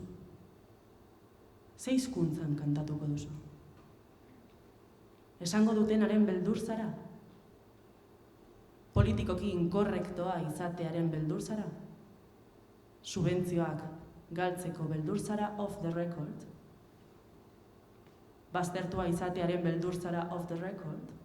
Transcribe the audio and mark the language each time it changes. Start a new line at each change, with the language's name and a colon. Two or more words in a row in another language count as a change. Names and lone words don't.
Basque: Ze hizkuntzan kantatuko duzu? Esango dutenaren beldur zara? Politikoki inkorrektoa izatearen beldur zara? Subentzioak galtzeko beldur zara
English: off the record?
Basque: Baztertua izatearen beldur zara
English: off the record?